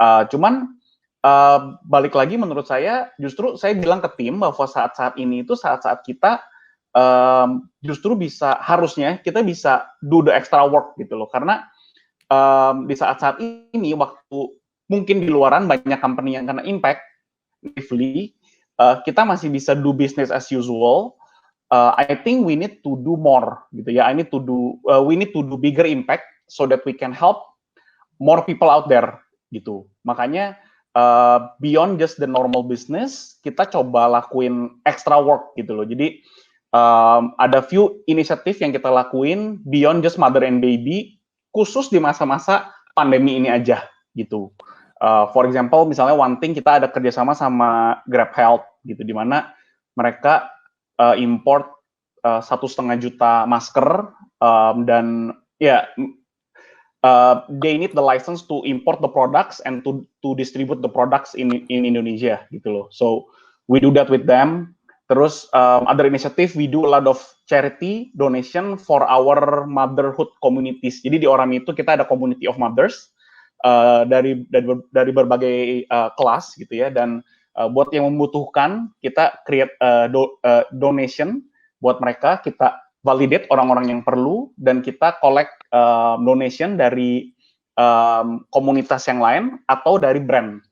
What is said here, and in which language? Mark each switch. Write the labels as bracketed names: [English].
[Indonesian] Cuman balik lagi menurut saya justru saya bilang ke tim bahwa saat-saat ini itu saat-saat kita justru harusnya kita bisa [English] do the extra work [Indonesian] gitu loh, karena di saat-saat ini waktu mungkin di luaran banyak company yang kena [English] impact negatively, [Indonesian] kita masih bisa [English] do business as usual. I think we need to do more gitu ya. We need to do bigger impact so that we can help more people out there gitu. [Indonesian] Makanya [English] beyond just the normal business, [Indonesian] kita coba lakuin [English] extra work [Indonesian] gitu loh. Jadi ada few inisiatif yang kita lakuin [English] beyond just mother and baby, [Indonesian] khusus di masa-masa pandemi ini aja gitu. [English] For example, [Indonesian] misalnya [English] one thing, [Indonesian] kita ada kerjasama sama Grab Health gitu, di mana mereka import 1,5 juta masker dan ya [English] they need the license to import the products and to distribute the products in Indonesia [Indonesian] gitu loh. [English] So we do that with them. Terus other initiative, we do a lot of charity donation for our motherhood communities. [Indonesian] Jadi di Orami itu kita ada [English] community of mothers [Indonesian] dari berbagai kelas gitu ya. Dan buat yang membutuhkan, kita [English] create donation [Indonesian] buat mereka. Kita validate orang-orang yang perlu dan kita [English] collect donation [Indonesian] dari komunitas yang lain atau dari brand.